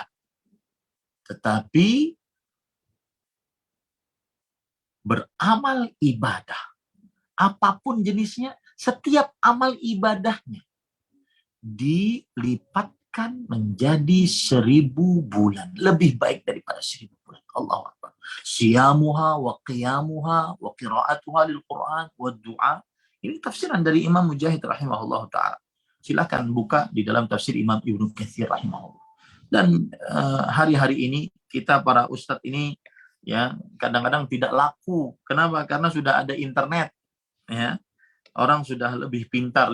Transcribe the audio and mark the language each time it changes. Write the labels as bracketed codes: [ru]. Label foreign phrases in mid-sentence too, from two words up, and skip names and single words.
[id] Tetapi beramal ibadah, apapun jenisnya, setiap amal ibadahnya dilipatkan menjadi 1000 bulan. Lebih baik daripada 1000 bulan. Allahu Akbar. [ar] صيامها وقيامها وقراءتها للقرآن ودعاء. [id] Ini tafsiran dari Imam Mujahid [ar] رحمه الله تعالى. [id] silakan buka di dalam tafsir Imam Ibnu Katsir rahimahullah. Dan hari-hari ini kita para ustadz ini ya kadang-kadang tidak laku. Kenapa? Karena sudah ada internet, ya. Orang sudah lebih pintar.